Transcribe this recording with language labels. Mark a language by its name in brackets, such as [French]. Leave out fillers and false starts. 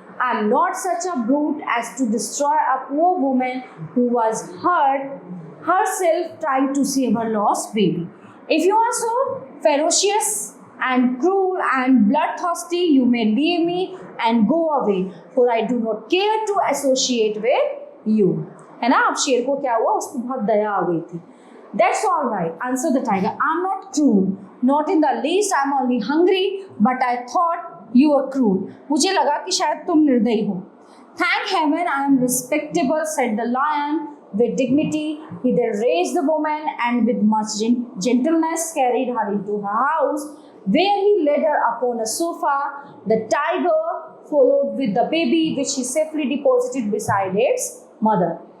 [English] I am not such a brute as to destroy a poor woman who was hurt herself trying to save her lost baby. If you are so ferocious and cruel and bloodthirsty, you may leave me and go away, for I do not care to associate with you. [Hindi] है ना, अब शेर को क्या हुआ, उसको बहुत दया आ गई थी. [English] That's all right, answered the tiger. I'm not cruel, not in the least. I'm only hungry, but I thought you were cruel. [Hindi] मुझे लगा कि शायद तुम निर्दयी हो. [English] Thank heaven I am respectable, said the lion with dignity. He then raised the woman and with much gentleness carried her into her house, where he laid her upon a sofa. The tiger followed with the baby, which he safely deposited beside its mother.